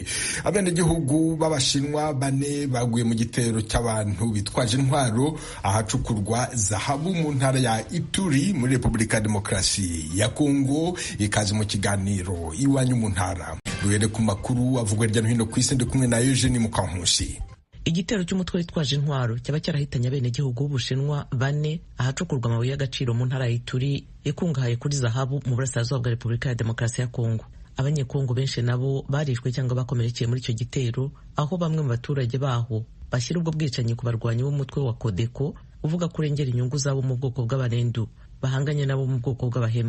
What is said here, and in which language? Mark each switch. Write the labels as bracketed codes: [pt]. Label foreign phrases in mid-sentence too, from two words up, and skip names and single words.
[rw] Abenegihugu b'Abashinwa bane baguye mu gitero cy'abantu bitwaje intwaro ahacukurwa zahabu mu ntara ya Ituri muri Repubulika ya Demokarasi ya Kongo. Ikaze mu kiganiro iwanyu mu ntara. Duhere ku makuru avugwa hirya no hino ku isi, ndi kumwe na Eugene Mukankusi. Igitero cy'umutwe witwaje intwaro cyaba cyarahitanye abenegihugu b'Ubushinwa bane ahacukurwa amabuye y'agaciro mu ntara ya Ituri ikungahaye kuri zahabu mu burasirazuba bwa Repubulika ya Demokarasi ya Kongo. Abanyekongo benshi nabo barishwe cyangwa bakomerekeye muri icyo gitero, aho bamwe mu baturage baho bashyira ubwo bwicanyi ku barwanyi b'umutwe wa Kodeko uvuga kurengera inyungu zabo mu bwoko bw'Abarendu bahanganye nabo mu bwoko bw'Abahema.